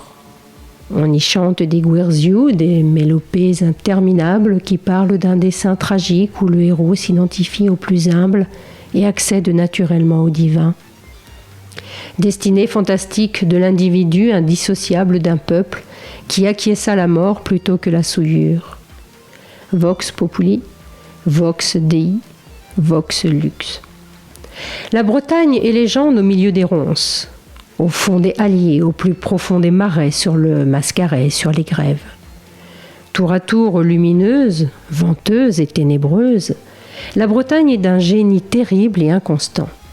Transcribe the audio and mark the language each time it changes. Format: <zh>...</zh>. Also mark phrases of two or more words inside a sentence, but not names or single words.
<fr>On y chante des guerziou, des mélopées interminables qui parlent d'un dessein tragique où le héros s'identifie au plus humble et accède naturellement au divin. Destinée fantastique de l'individu indissociable d'un peuple qui acquiesça la mort plutôt que la souillure.</fr> <la>Vox populi, vox dei, vox lux.</la> <fr>La Bretagne est légende au milieu des ronces, au fond des halliers, au plus profond des marais, sur le Mascaret, sur les grèves. Tour à tour lumineuse, venteuse et ténébreuse, la Bretagne est d'un génie terrible et inconstant.</fr>